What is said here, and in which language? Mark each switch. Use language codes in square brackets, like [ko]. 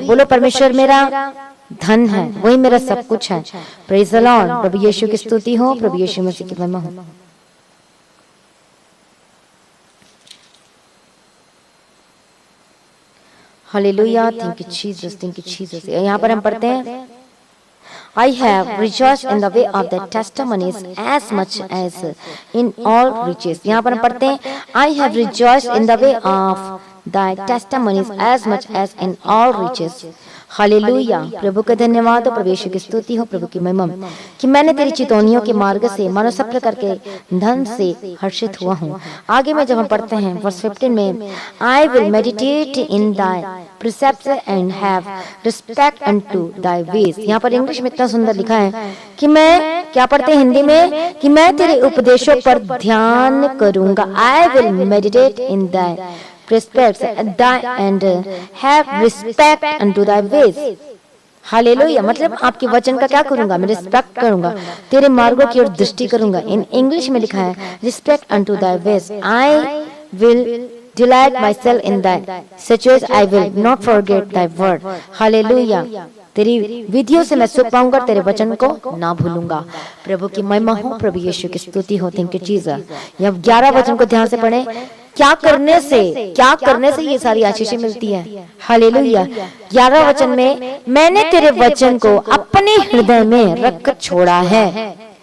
[hi] बोलो परमेश्वर मेरा धन है, वही मेरा सब कुछ है। [en] Praise the lord. [hi] प्रभु यीशु की स्तुति हो। प्रभु यीशु मसीह की महिमा हो। Hallelujah. [en] Thank you Jesus, thank you Jesus. [hi] यहाँ पर हम पढ़ते हैं [en] I have rejoiced in the way of the testimonies as much as in all riches। [hi] यहाँ पर हम पढ़ते हैं [en] I have rejoiced in the way of thy testimonies as much as in all riches। [hi] Hallelujah. प्रभु का धन्यवाद हो। प्रभु यीशु की स्तुति हो। प्रभु की महिमा कि मैंने तेरी चितौनियों के मार्ग से मानो सब प्रकार के धन से हर्षित हुआ हूँ। आगे में जब हम पढ़ते हैं वर्स 15 में [en] I will meditate in thy precepts and have respect unto thy ways। [hi] यहाँ पर इंग्लिश में इतना सुंदर लिखा है कि मैं क्या पढ़ते हैं हिंदी में कि मैं तेरे उपदेशों पर ध्यान करूंगा। [en] I will meditate in thy precepts and have respect unto thy ways। [hi] Hallelujah. मतलब आपके वचन का क्या करूंगा? मैं रिस्पेक्ट करूंगा, तेरे मार्गों की ओर दृष्टि करूंगा। इन इंग्लिश में लिखा है respect [en] unto thy ways। I will delight myself in thy statutes, I will not forget thy word। [hi] Hallelujah. तेरी विधियों से मैं सुख पाऊंगा, तेरे वचन को ना भूलूंगा। प्रभु की महिमा हो। प्रभु यीशु की स्तुति हो। [en] Thank you Jesus. [hi] ये 11 वचन को ध्यान से पढ़ें। क्या करने से ये सारी आशीषें मिलती है? हालेलुया। 11 वचन में मैंने तेरे वचन को अपने हृदय में रख छोड़ा है।